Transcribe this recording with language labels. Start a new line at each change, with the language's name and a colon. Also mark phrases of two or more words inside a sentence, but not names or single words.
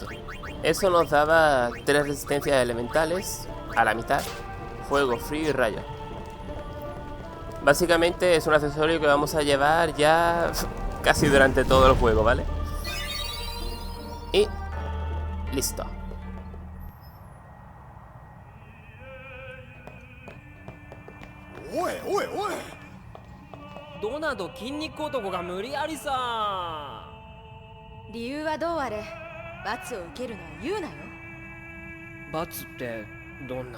Spanish: Eso nos daba 3 resistencias elementales a la mitad: fuego, frío y rayo. Básicamente es un accesorio que vamos a llevar ya casi durante todo el juego, ¿vale? Y listo.
Japanese: おいおいおい。ドナド筋肉男が無理やりさ。理由はどうあれ罰を受けるのは言うなよ。罰ってどんな？